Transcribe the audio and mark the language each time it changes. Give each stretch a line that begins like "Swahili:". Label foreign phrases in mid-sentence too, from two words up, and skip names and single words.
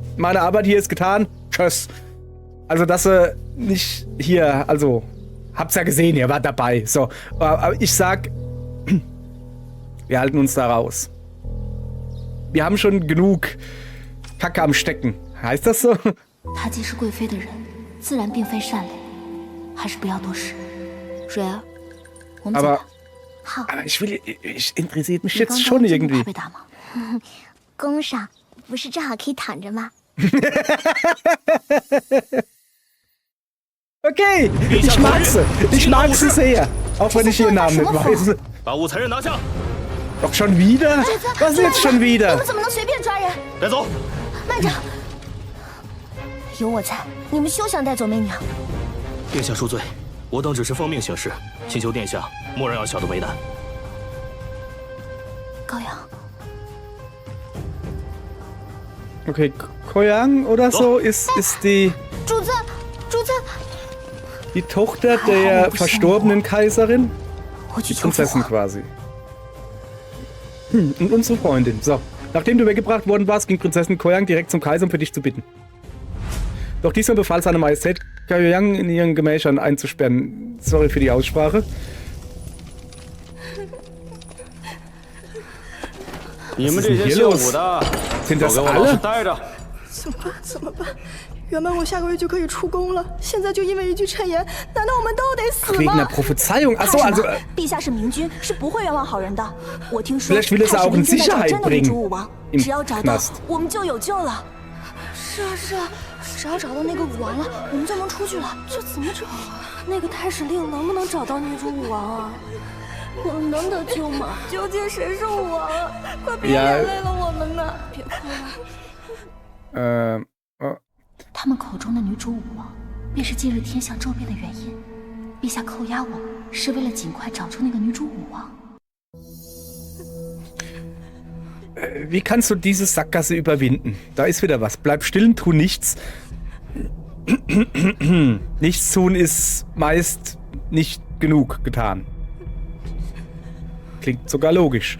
German: Meine Arbeit hier ist getan. Tschüss. Also, dass er nicht hier, also, hab's ja gesehen, ihr wart dabei. So, aber ich sag, wir halten uns da raus. Wir haben schon genug Kacke am Stecken. Heißt das so?
Chinese: 他既是贵妃的人，自然并非善类，还是不要多事。蕊儿，我们走吧。好。
German: Aber ich interessiert mich
Chinese: 你
German: jetzt
Chinese: 刚
German: schon
Chinese: 刚真的
German: irgendwie.
Chinese: 怕被打吗？宫上不是正好可以躺着吗？
German: Okay, ich mag sie. Ich mag sie sehr. Auch wenn ich ihren Namen nicht weiß.
Chinese: 把五残人拿下，
German: Doch schon wieder? Was ist jetzt schon
Chinese: 你
German: wieder?
Chinese: 们怎么能随便抓人？带走。慢着，有我在，你们休想带走媚娘。殿下恕罪，我等只是奉命行事，请求殿下莫让小的为难。高阳，
German: Okay, Koyang oder so ist die
Chinese: 主子，主子，
German: Tochter der verstorbenen Kaiserin.
Chinese: 我去
German: Die
Chinese: 求父
German: Prinzessin
Chinese: 皇。
German: quasi. Und unsere Freundin. So, nachdem du weggebracht worden warst, ging Prinzessin Koyang direkt zum Kaiser, um für dich zu bitten. Doch diesmal befahl seine Majestät, Koyang in ihren Gemächern einzusperren. Sorry für die Aussprache.
Chinese: 你们这些习武的，
German: Sind
Chinese: 都
German: das
Chinese: 给我老实
German: alle?
Chinese: 待着。怎么办？原本我下个月就可以出宫了，现在就因为一句谶言，难道我们都得死
German: Wegen
Chinese: 吗
German: einer？Prophezeiung.
Chinese: 怕
German: Achso,
Chinese: 什
German: also.
Chinese: 么？陛下是明君，是不会冤枉好人的。我听说
German: Vielleicht will es
Chinese: 太史
German: auch in
Chinese: 明君在找
German: Sicherheit
Chinese: 真的女
German: bringen
Chinese: 主武王，
German: im
Chinese: 只要找到
German: Knast.
Chinese: 我们就有救了。是啊是啊，只要找到那个武王了，我们就能出去了。这怎么找啊？那个太史令能不能找到女主武王啊？我们能得救吗？究竟谁是武王啊？快别连累了我们呐！别哭了。他们口中的女主武王，便是近日天象骤变的原因。陛下扣押我，是为了尽快找出那个女主武王。
German: Wie kannst du diese Sackgasse überwinden? Da ist wieder was. Bleib still und tu nichts. Nichts tun ist meist nicht genug getan. Klingt sogar logisch.